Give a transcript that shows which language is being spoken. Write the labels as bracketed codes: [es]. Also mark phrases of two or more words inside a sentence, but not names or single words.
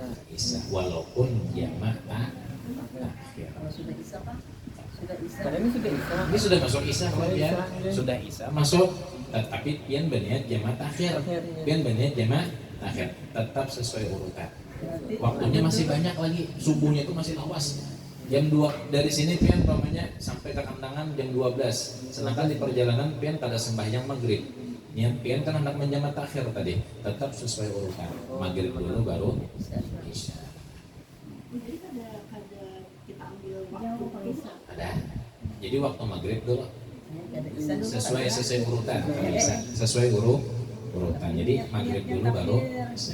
[id] isya. Walaupun jamak takhir. Kalau sudah bisa Pak, sudah bisa. Karena ini sudah isya. Ini sudah masuk isya Oh, ya. isya, iya. Sudah isya masuk. Tapi pian berniat jamak takhir. Takhir, iya. Pian berniat jamak takhir. Tetap sesuai urutan. Berarti Waktunya masih banyak lagi. Subuhnya itu masih lawas. Jam 2 dari sini pian umpamanya sampai ke kandangan jam 12. Sedangkan di perjalanan pian pada sembahyang maghrib. Niat pian kan hendak menjamak takhir tadi. Tetap sesuai urutan. Maghrib dulu baru isya. Jadi ada kita ambil waktu bisa. Ada. Jadi waktu maghrib dulu Ada bisa dulu. sesuai urutan. Kalau bisa sesuai urutan. Jadi maghrib dulu baru isya.